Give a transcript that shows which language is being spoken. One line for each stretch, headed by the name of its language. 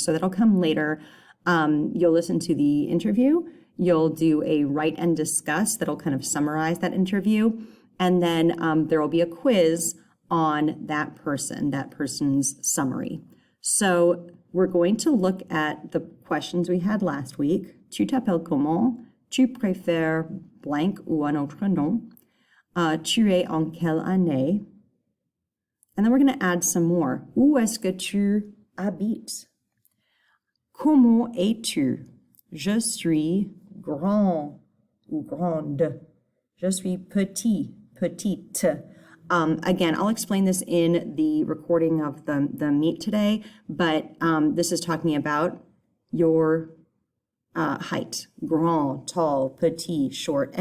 English: So that'll come later. You'll listen to the interview. You'll do a write and discuss that'll kind of summarize that interview. And then there will be a quiz on that person's summary. So we're going to look at the questions we had last week.
French: Tu t'appelles comment? Tu préfères blank ou un autre nom? Tu es en quelle année?
English: And then we're going to add some more.
French: Où est-ce que tu habites? Comment es-tu? Je suis grand ou grande. Je suis petit, petite.
English: Again, I'll explain this in the recording of the meet today, but this is talking about your height, grand, tall, petit, short.